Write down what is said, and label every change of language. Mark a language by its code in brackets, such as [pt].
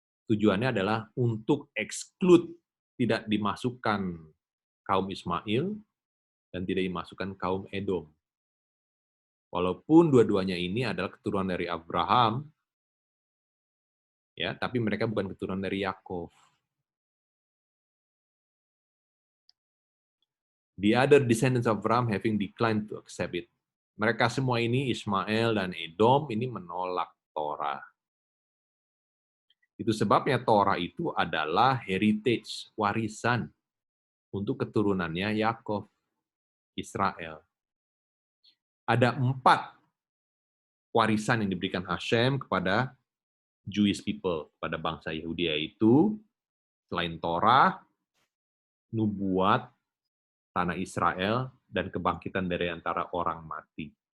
[id] Tujuannya adalah untuk exclude, tidak dimasukkan kaum Ismail dan tidak dimasukkan kaum Edom. Walaupun dua-duanya ini adalah keturunan dari Abraham, ya, tapi mereka bukan keturunan dari Yakov. [en] The other descendants of Abraham having declined to accept it. [id] Mereka semua ini, Ismail dan Edom, ini menolak Torah. Itu sebabnya Torah itu adalah heritage, warisan untuk keturunannya Yakov, Israel. Ada 4 warisan yang diberikan Hashem kepada Jewish people, pada bangsa Yahudi, yaitu selain Torah, nubuat, tanah Israel, dan kebangkitan dari antara orang mati.